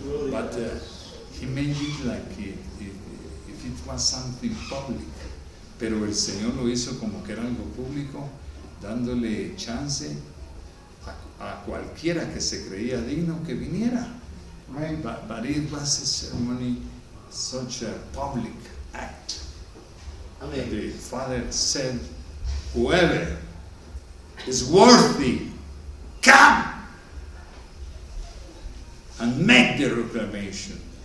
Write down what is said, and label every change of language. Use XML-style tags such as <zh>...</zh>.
<en>But he made it like if it was something public.</en> <es>Pero el Señor lo hizo como que era algo público, dándole chance a cualquiera que se creía digno que viniera.</es> <en>But it was a ceremony, such a public act.</en> <es>Amén.</es> <en>The Father said, whoever is worthy, come and make the reclamation.</en>